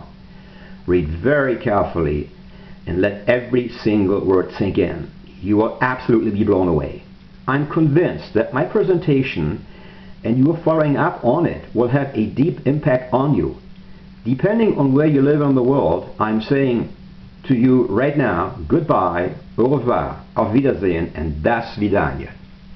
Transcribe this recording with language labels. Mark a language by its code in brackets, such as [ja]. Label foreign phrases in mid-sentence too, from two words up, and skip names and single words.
[en] Read very carefully and let every single word sink in. You will absolutely be blown away. I'm convinced that my presentation and you following up on it will have a deep impact on you. Depending on where you live in the world, I'm saying to you right now, goodbye, [fr] au revoir, [de] auf Wiedersehen, and [ru] до свидания.